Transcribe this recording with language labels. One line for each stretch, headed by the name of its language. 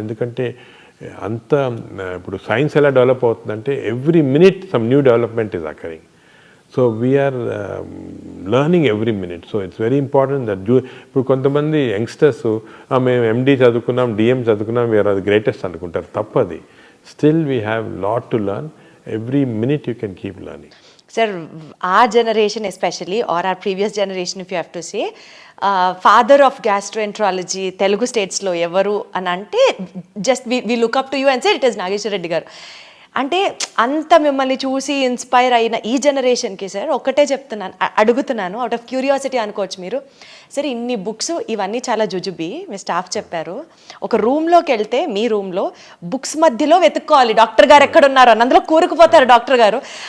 Telugu: ఎందుకంటే అంత ఇప్పుడు సైన్స్ ఎలా డెవలప్ అవుతుందంటే every minute some new development is occurring. So we are learning every minute. So it's very important that ఇప్పుడు కొంతమంది యంగ్స్టర్స్ మేము ఎండి చదువుకున్నాం, డిఎం చదువుకున్నాం, వీఆర్ అది గ్రేటెస్ట్ అనుకుంటారు. తప్పది. Still we have lot to learn.
English: Every minute you can keep learning. Sir, our generation especially, or our previous generation if you have to say, father of gastroenterology Telugu states lo evaru అని అంటే just we look up to you and say it is Nageshwar Reddy garu.
Telugu: అంటే అంత మిమ్మల్ని చూసి inspire అయిన ఈ జనరేషన్కి sir ఒక్కటే అడుగుతున్నాను, అవుట్ ఆఫ్ క్యూరియాసిటీ అనుకోవచ్చు మీరు. సరే ఇన్ని బుక్స్ ఇవన్నీ చాలా జుజుబి, మీ స్టాఫ్ చెప్పారు. ఒక రూమ్లోకి వెళ్తే మీ రూమ్లో బుక్స్ మధ్యలో వెతుక్కోవాలి డాక్టర్ గారు ఎక్కడున్నారు అని, అందులో కూరుకుపోతారు డాక్టర్ గారు.